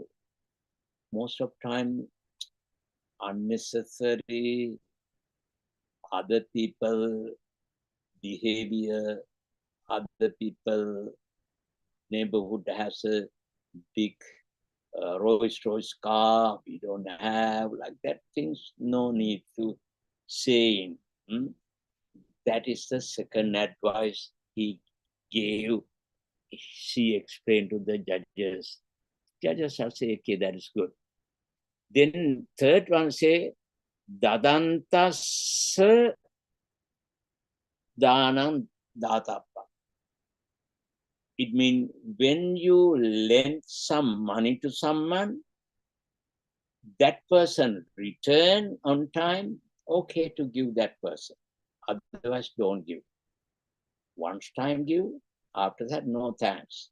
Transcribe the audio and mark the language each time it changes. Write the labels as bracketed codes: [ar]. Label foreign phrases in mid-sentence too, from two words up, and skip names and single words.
[en] Most of time unnecessary other people behavior, other people neighborhood has a big Rolls Royce car, we don't have, like that things, no need to say. That is the second advice he gave. She explained to the judges. Judges have said, okay, that is good. Then third one say, dadantas danam datappa. It means when you lend some money to someone, that person return on time, okay to give that person. Otherwise, don't give. Once time give, after that, no thanks.